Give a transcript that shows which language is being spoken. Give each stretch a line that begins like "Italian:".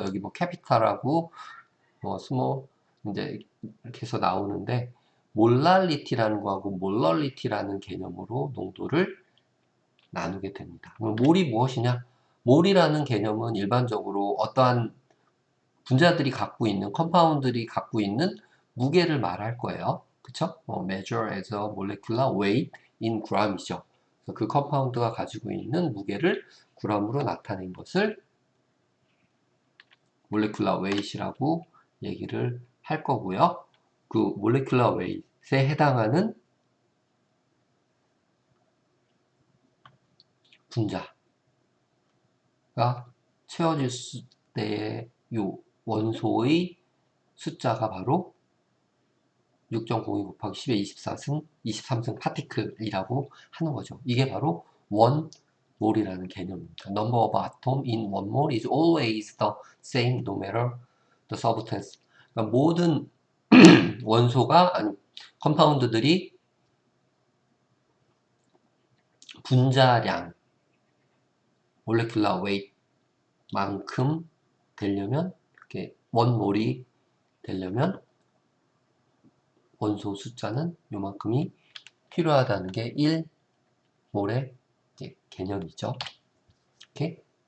Korean: 여기 뭐 캐피탈하고 뭐 스몰 이제 이렇게 해서 나오는데 몰랄리티라는 거하고 몰럴리티라는 개념으로 농도를 나누게 됩니다. 그럼 몰이 무엇이냐? 몰이라는 개념은 일반적으로 어떠한 분자들이 갖고 있는 컴파운드들이 갖고 있는 무게를 말할 거예요. 그쵸?
English: measure as a molecular weight in gram이죠.
Korean: 그 컴파운드가 가지고 있는 무게를 gram으로 나타낸 것을 molecular weight이라고 얘기를 할 거고요. 그 molecular weight에 해당하는 분자가 채워질 때의 요 원소의 숫자가 바로 6.02 곱하기 10의 23승 파티클이라고 하는 거죠. 이게 바로 원몰이라는 개념입니다.
English: Number of atoms in one mole is always the same no matter the substance.
Korean: 그러니까 모든 원소가 아니 컴파운드들이 분자량 molecular weight만큼 되려면 이렇게 원몰이 되려면 원소 숫자는 요만큼이 필요하다는 게 1몰의 개념이죠. 오케이?